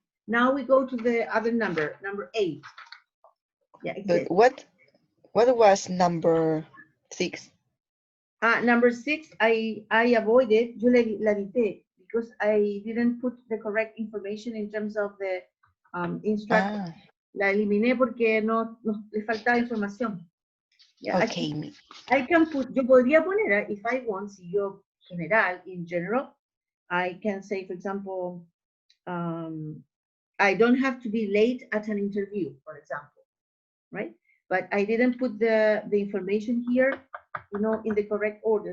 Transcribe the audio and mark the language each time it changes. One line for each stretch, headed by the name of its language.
English: Now we go to the other number 8. Yeah, it says, But what was number 6? number 6, I avoided,
Spanish: yo la evité
English: because I didn't put the correct information in terms of the instruction. Ah,
Spanish: La eliminé porque no le faltaba información.
English: Yeah, okay. I can put,
Spanish: yo podría poner,
English: if I want,
Spanish: si yo general,
English: in general, I can say, for example, I don't have to be late at an interview, for example, right? But I didn't put the information here, in the correct order.